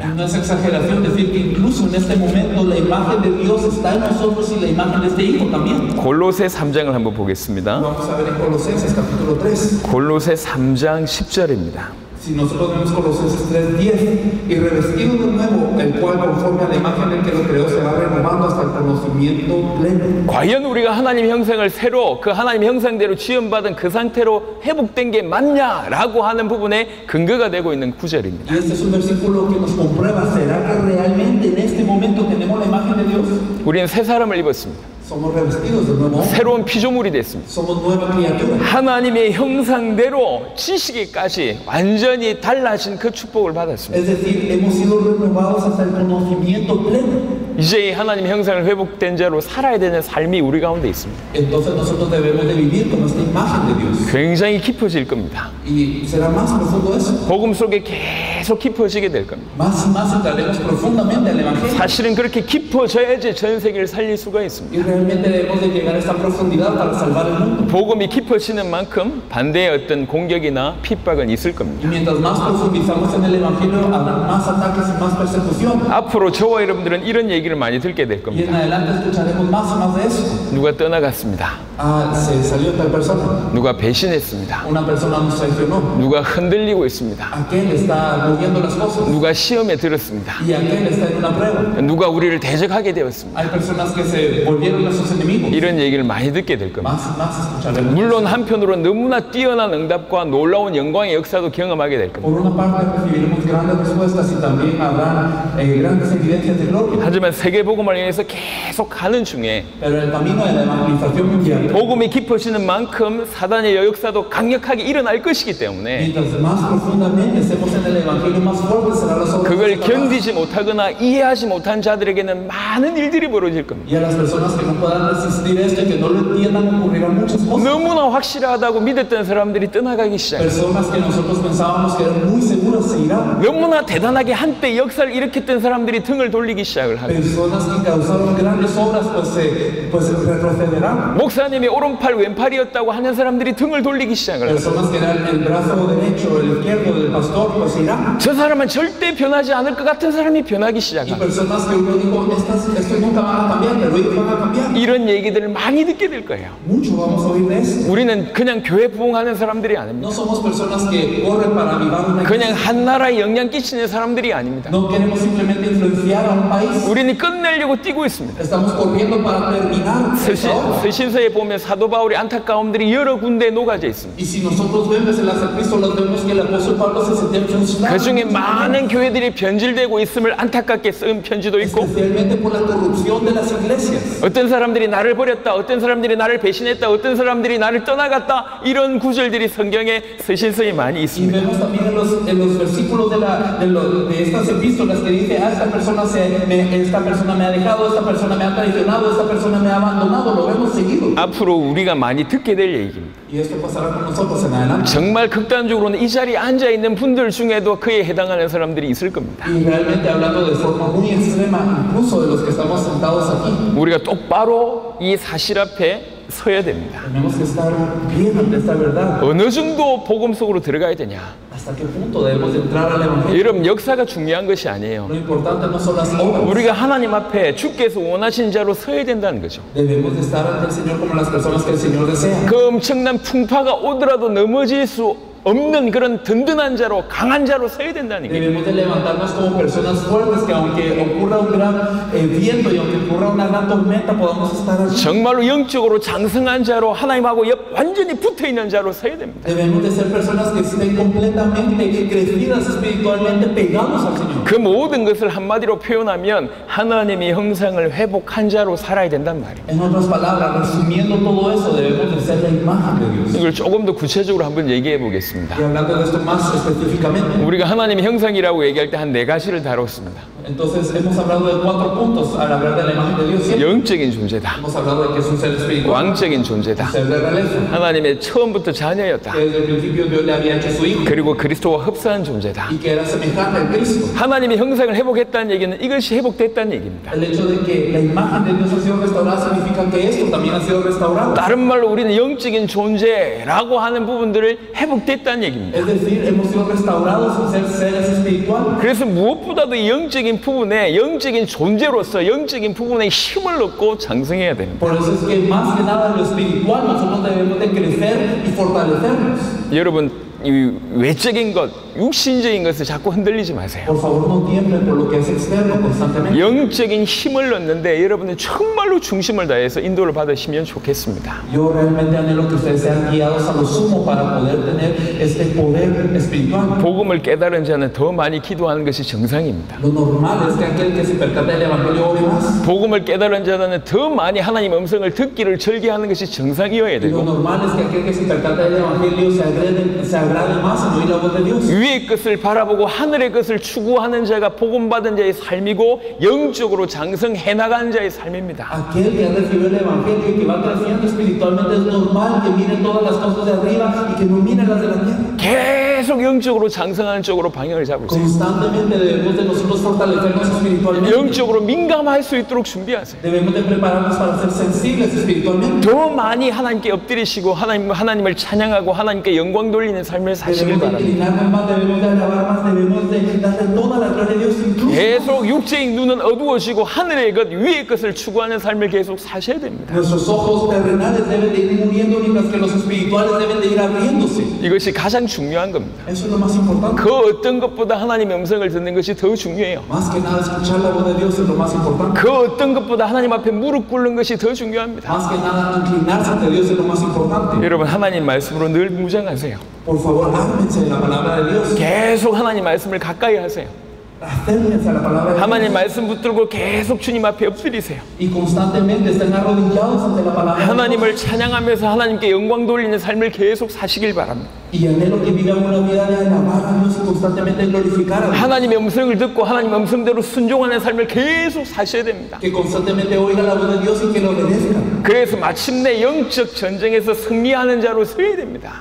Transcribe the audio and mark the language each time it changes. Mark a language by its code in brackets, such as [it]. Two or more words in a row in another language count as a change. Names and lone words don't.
[es] No es exageración decir que incluso en este momento la imagen de Dios está en nosotros y la imagen de este Hijo también. [ko] 골로새 3장을 한번 보겠습니다. [es] Vamos a ver en Colosenses capítulo 3. [ko] 골로새 3장 10절입니다. [es] Si nosotros vemos Colosenses 3:10, y revestido de nuevo, el cual conforme a la imagen del que lo creó se va renovando hasta el conocimiento pleno. [ko] 과연 우리가 하나님의 형상을 새로 그 하나님의 형상대로 지음받은 그 상태로 회복된 게 맞냐라고 하는 부분에 근거가 되고 있는 구절입니다. [es] Y este es un versículo que nos comprueba, ¿será que realmente en este momento tenemos la imagen de Dios? [ko] 우리는 새 사람을 입었습니다. [es] Somos revestidos de nuevo hombre. [ko] 새로운 피조물이 됐습니다. [es] Somos nueva criatura. [ko] 하나님의 형상대로 지식에까지 완전히 달라진 그 축복을 받았습니다. [es] Es decir, hemos sido renovados hasta el conocimiento pleno. [ko] 이제 이 하나님의 형상을 회복된 자로 살아야 되는 삶이 우리 가운데 있습니다. [es] Entonces nosotros debemos de vivir con esta imagen de Dios. [ko] 굉장히 깊어질 겁니다. [es] Y será más profundo eso. [ko] 복음 속에 계속 깊어지게 될 겁니다. [es] Más y más entraremos profundamente al Evangelio. [ko] 사실은 그렇게 깊어져야지 전 세계를 살릴 수가 있습니다. [es] Y realmente debemos de llegar a esta profundidad para salvar el mundo. [ko] 복음이 깊어지는 만큼 반대의 어떤 공격이나 핍박은 있을 겁니다. [es] Y mientras más profundizamos en el Evangelio, habrá más ataques y más persecución. [ko] 앞으로 저와 여러분들은 이런 얘기를 많이 듣게 될 [es] Y en [ko] 겁니다. [es] adelante escucharemos más y más de eso. [ko] 누가 떠나갔습니다. [es] Se salió tal persona. [ko] 누가 배신했습니다. [es] Una persona nos traicionó. [ko] 누가 흔들리고 있습니다. [es] Aquel está moviendo las cosas. [ko] 누가 시험에 들었습니다. [es] Y aquel está en una prueba. [ko] 누가 우리를 대적하게 되었습니다. [es] Hay personas que se volvieron nuestros enemigos. [ko] 이런 얘기를 많이 듣게 될 겁니다. [es] Más y más escucharemos. [ko] 물론 한편으로 너무나 뛰어난 응답과 놀라운 영광의 역사도 경험하게 될 겁니다. [es] Por una parte recibiremos grandes respuestas y también habrá grandes evidencias de gloria. [ko] 하지만 세계복음을 위해서 계속 가는 중에 [es] Pero en el camino de la evangelización mundial, [ko] 복음이 깊어지는 만큼 사단의 역사도 강력하게 일어날 것이기 때문에 [es] mientras más profundamente estemos en el evangelio, más fuerte será la obra. [ko] 그걸 견디지 못하거나 이해하지 못한 자들에게는 많은 일들이 벌어질 겁니다. [es] Y a las personas que no puedan resistir esto y que no lo entiendan, ocurrirán muchas cosas. [ko] 너무나 확실하다고 믿었던 사람들이 떠나가기 시작해요. [es] Personas que nosotros pensábamos que eran muy seguras se irán. [ko] 너무나 대단하게 한때 역사를 일으켰던 사람들이 등을 돌리기 시작을 하고 [es] Personas que causaron grandes obras pues retrocederán. [ko] 목사님이 오른팔 왼팔이었다고 하는 사람들이 등을 돌리기 시작을 하고 [es] Personas que eran el brazo derecho o el izquierdo del pastor pues se irán. [ko] 저 사람은 절대 변하지 않을 것 같은 사람이 변하기 [es] Y [ko] 시작하고 [es] personas que uno dijo, estos nunca van a cambiar, pero ellos van a cambiar. [ko] 이런 얘기들을 많이 듣게 될 거예요. [es] Mucho vamos a oír de eso. [ko] 우리는 그냥 교회 부흥하는 사람들이 아닙니다. [es] No somos personas que corren para avivar una [ko] 그냥 [es] iglesia. [ko] 한 나라에 영향 끼치는 사람들이 아닙니다. [es] No queremos simplemente influenciar a un país. [ko] 우리는 끝내려고 뛰고 있습니다. [es] Estamos corriendo para terminar esta obra. [ko] 서신서에 보면 사도 바울의 안타까움들이 여러 군데에 녹아져 있습니다. [es] Y si nosotros vemos en las epístolas, vemos que el apóstol Pablo se sentía frustrado. [ko] 그 중에 많은 교회들이 변질되고 있음을 안타깝게 쓴 편지도 있고 [es] Especialmente por la corrupción de las iglesias. [ko] 어떤 사람들이 나를 버렸다, 어떤 사람들이 나를 배신했다, 어떤 사람들이 나를 떠나갔다 이런 구절들이 성경에 서신서에 많이 [es] Y [ko] 있습니다. [es] vemos también en los versículos de estas epístolas que dice, esta persona me ha dejado, esta persona me ha traicionado, esta persona me ha abandonado. Lo vemos seguido. [ko] 앞으로 우리가 많이 듣게 될 얘기입니다. [es] Y esto pasará con nosotros en adelante. [ko] 정말 극단적으로는 이 자리에 앉아 있는 분들 중에도 그에 해당하는 사람들이 있을 겁니다. [es] Y realmente hablando de forma muy extrema, incluso de los que estamos sentados aquí, [ko] 우리가 똑바로 이 사실 앞에 서야 됩니다. [es] tenemos que estar bien ante esta verdad. [ko] 어느 정도 복음 속으로 들어가야 되냐? [es] ¿Hasta qué punto debemos de entrar al evangelio? [ko] 여러분, 역사가 중요한 것이 아니에요. [es] Lo importante no son las obras. [ko] 우리가 하나님 앞에 주께서 원하신 자로 서야 된다는 거죠. [es] Debemos de estar ante el Señor como las personas que el Señor desea. [ko] 그 엄청난 풍파가 오더라도 넘어질 수 없는 그런 든든한 자로, 강한 자로 서야 된다는 거예요. [es] Debemos de levantarnos como personas fuertes que aunque ocurra un gran viento y aunque ocurra una gran tormenta podamos estar allí. [ko] 정말로 영적으로 장성한 자로 하나님하고 완전히 붙어있는 자로 서야 됩니다. [es] Debemos de ser personas que estén completamente crecidas espiritualmente pegados al Señor. [ko] 그 모든 것을 한마디로 표현하면 하나님의 형상을 회복한 자로 살아야 된단 말이에요. [es] En otras palabras, resumiendo todo eso, debemos de ser la imagen de Dios. [ko] 이걸 조금 더 구체적으로 한번 얘기해 보겠습니다. [es] Y hablando de esto más específicamente, [ko] 우리가 하나님의 형상이라고 얘기할 때 한 4가지를 다뤘습니다. [es] entonces hemos hablado de 4 puntos al hablar de la imagen de Dios. ¿Cierto? [ko] 영적인 존재다. [es] Hemos hablado de que es un ser espiritual, [ko] 왕적인 존재다. [es] ser de realeza, [ko] 하나님의 처음부터 자녀였다. [es] que desde el principio Dios le había hecho su hijo [ko] 그리고 그리스도와 흡사한 존재다. [es] y que era semejante al Cristo. [ko] 하나님의 형상을 회복했다는 얘기는 이것이 회복됐다는 얘기입니다. [es] El hecho de que la imagen de Dios ha sido restaurada significa que esto también ha sido restaurado. [ko] 다른 말로 우리는 영적인 존재라고 하는 부분들을 회복됐다는 얘기입니다. [es] Es decir, hemos sido restaurados en ser seres espirituales. [ko] 그래서 무엇보다도 이 영적인 부분에 영적인 존재로서 영적인 부분에 힘을 얻고 장성해야 됩니다. [es] Por eso es que más que nada en lo espiritual nosotros debemos de crecer y fortalecernos. [ko] 여러분, 이 외적인 것, 육신적인 것을 자꾸 흔들리지 마세요. [es] Por favor, no tiemblen por lo que es externo constantemente. [ko] 영적인 힘을 얻는데 여러분은 정말로 중심을 다해서 인도를 받으시면 좋겠습니다. [es] Yo realmente anhelo que ustedes sean guiados a lo sumo para poder tener este poder espiritual. [ko] 복음을 깨달은 자는 더 많이 기도하는 것이 정상입니다. [es] Lo normal es que aquel que se percata del evangelio ore más. [ko] 복음을 깨달은 자는 더 많이 하나님 음성을 듣기를 절개하는 것이 정상이어야 [es] Y lo [ko] 되고 [es] normal es que aquel que se percata del evangelio se agrade más en oír la voz de Dios. [ko] 위의 것을 바라보고 하늘의 것을 추구하는 자가 복음 받은 자의 삶이고 영적으로 장성해 나가는 자의 삶입니다. [es] Aquel que ha recibido el evangelio y que va creciendo espiritualmente es normal que mire todas las cosas de arriba y que no mire las de la tierra. [ko] 계속 영적으로 장성하는 쪽으로 방향을 잡으세요. [es] Constantemente debemos de nosotros fortalecernos espiritualmente. [ko] 영적으로 민감할 수 있도록 준비하세요. [es] Debemos de prepararnos para ser sensibles espiritualmente. [ko] 더 많이 하나님께 엎드리시고 하나님을 찬양하고 하나님께 영광 돌리는 삶을 사시길 [es] Debemos de [ko] 바랍니다. [es] inclinarnos más, debemos de alabar más, debemos de darle toda la gloria a Dios incluso. [ko] 계속 육체의 눈은 어두워지고 하늘의 것, 위의 것을 추구하는 삶을 계속 사셔야 됩니다. [es] Nuestros ojos terrenales deben de ir muriendo mientras que los espirituales deben de ir abriéndose. [ko] 이것이 가장 중요한 겁니다. [es] Eso es lo más importante. [ko] 그 어떤 것보다 하나님의 음성을 듣는 것이 더 중요해요. [es] Más que nada escuchar la voz de Dios es lo más importante. [ko] 그 어떤 것보다 하나님 앞에 무릎 꿇는 것이 더 중요합니다. [es] Más que nada inclinarse ante Dios es lo más importante. [ko] 여러분 하나님 말씀으로 늘 무장하세요. [es] Por favor, ármense de la palabra de Dios. [ko] 계속 하나님 말씀을 가까이 하세요. [es] Acérquense a la palabra de Dios. [ko] 하나님 말씀 붙들고 계속 주님 앞에 엎드리세요. [es] Y constantemente estén arrodillados ante la palabra de Dios. [ko] 하나님을 찬양하면서 하나님께 영광 돌리는 삶을 계속 사시길 바랍니다. [es] Y anhelo que vivan una vida de alabar a Dios y constantemente glorificar a Dios. [ko] 하나님의 음성을 듣고 하나님 음성대로 순종하는 삶을 계속 사셔야 됩니다. [es] Que constantemente oigan la voz de Dios y que lo obedezcan. [ko] 그래서 마침내 영적 전쟁에서 승리하는 자로 서야 됩니다.